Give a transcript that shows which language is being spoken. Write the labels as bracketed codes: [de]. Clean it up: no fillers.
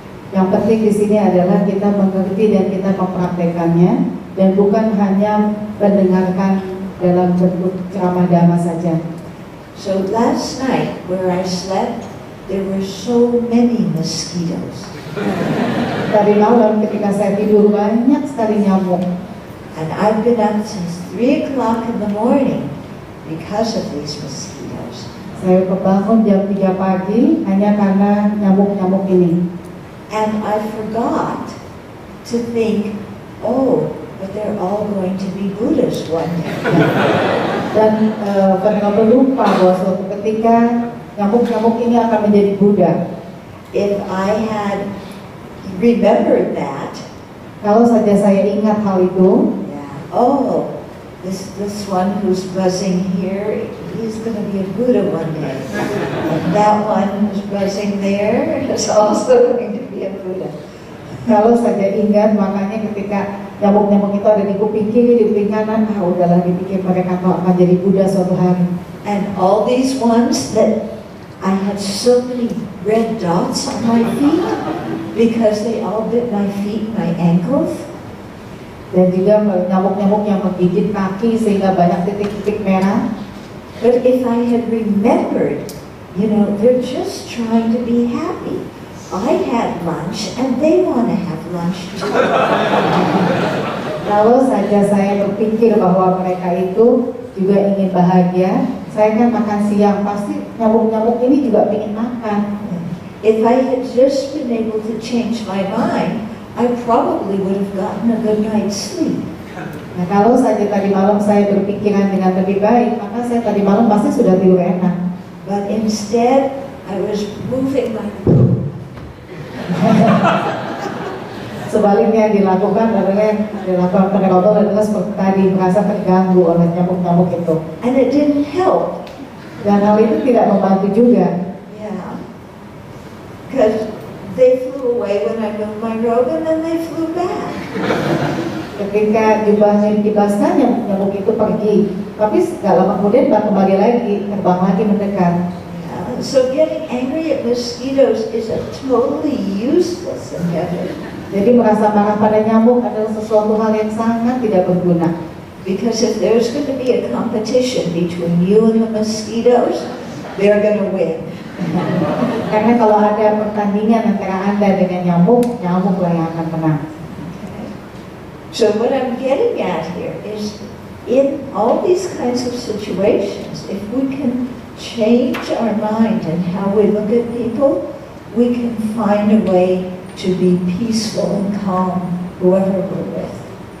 [id] Yang penting di sini adalah kita mengerti dan kita mempraktekannya, dan bukan hanya mendengarkan dalam bentuk ceramah dhamma saja. [en] So last night where I slept, there were so many mosquitoes. [id] Tadi malam ketika saya tidur banyak sekali nyamuk. [en] And I've been up since 3 o'clock in the morning because of these mosquitoes. [id] Saya bangun jam 3 pagi hanya karena nyamuk-nyamuk ini. [en] And I forgot to think, oh, but they're all going to be Buddhas one day. [id] Dan karena lupa bahwa suatu ketika nyamuk-nyamuk ini akan menjadi Buddha. [en] If I had remembered that, [id] kalau saja saya ingat hal itu, [en] oh, this one who's buzzing here, he's going to be a Buddha one day. And that one who's buzzing there is also going to be a Buddha. [id] Kalau saja ingat, makanya ketika nyamuk-nyamuk itu ada di kuping kiri, di kuping kanan, udahlah dipikir mereka akan jadi Buddha suatu hari. [en] And all these ones that I had so many red dots on my feet because they all bit my feet, my ankles. [id] Dan juga nyamuk-nyamuk yang menggigit kaki sehingga banyak titik-titik merah. [en] But if I had remembered, they're just trying to be happy. I had lunch and they want to have lunch too. [id] Kalau saja saya berpikir bahwa mereka itu juga ingin bahagia, saya kan makan siang, pasti nyamuk-nyamuk ini juga ingin makan. [en] If I had just been able to change my mind, I probably would have gotten a good night's sleep. [id] Nah, kalau saja tadi malam saya berpikiran dengan lebih baik, maka saya tadi malam pasti sudah tidur enak. [en] But instead, I was moving my [id] Sebaliknya dilakukan penerobos adalah seperti tadi, merasa terganggu oleh nyamuk-nyamuk itu. [en] And it didn't help. [id] Dan hal itu tidak membantu juga. [en] Yeah. Because they flew away when I moved my robe and then they flew back. [id] Ketika jubahnya dikibaskan, nyamuk itu pergi. Tapi gak lama kemudian kembali lagi, terbang lagi mendekat. [en] So getting angry at mosquitoes is a totally useless endeavor. [id] Jadi merasa marah pada nyamuk adalah sesuatu hal yang sangat tidak berguna. [en] Because if there's going to be a competition between you and the mosquitoes, they're going to win. [id] Karena kalau ada pertandingan antara Anda dengan nyamuk, nyamuklah yang akan menang. [en] So what I'm getting at here is, in all these kinds of situations, if we can change our mind and how we look at people, we can find a way to be peaceful and calm whoever we're with.